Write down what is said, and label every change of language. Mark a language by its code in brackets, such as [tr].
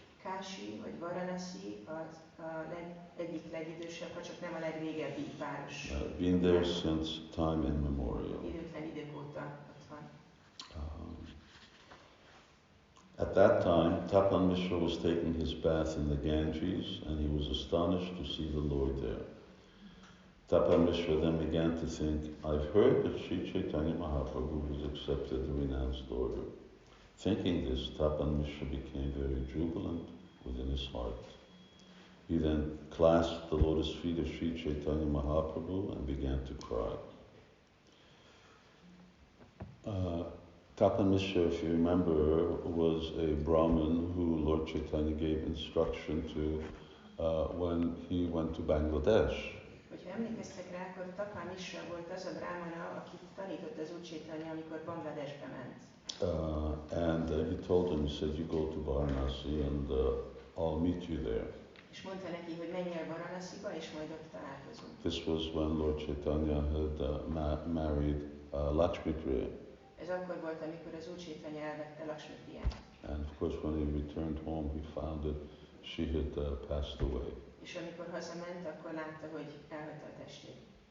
[hu] Kashi vagy Vārānasī az egyik legidősebb, ha csak nem a legrégebbi város. [en] Been there since time immemorial. [hu] Időtlen idők óta ott van. [en] At that time, Tapan Mishra was taking his bath in the Ganges, and he was astonished to see the Lord there. Tapan Mishra then began to think, I've heard that Sri Caitanya Mahaprabhu has accepted the renounced order. Thinking this, Tapan Mishra became very jubilant within his heart. He then clasped the lotus feet of Sri Caitanya Mahaprabhu and began to cry. Tapan Mishra, if you remember, was a Brahmin who Lord Caitanya gave instruction to when he went to Bangladesh. [hu] Hogyha emlékeztek rá, akkor Tapan Mishra volt az a brahmana, akit tanított az Úr Caitanya, amikor Bangladesbe ment. [en] And he told him, he said, you go to Vārānasī and I'll meet you there. [hu] És mondta neki, hogy menj el Vārānasība, és majd ott találkozunk. [en] This was when Lord Caitanya had married Lakshmi Priya. [hu] Ez akkor volt, amikor az Úr Caitanya elvette Lakshmi Priyát. [en] And of course, when he returned home, he found that she had passed away. [hu] És amikor hazament, akkor látta, hogy elhagyta a testét.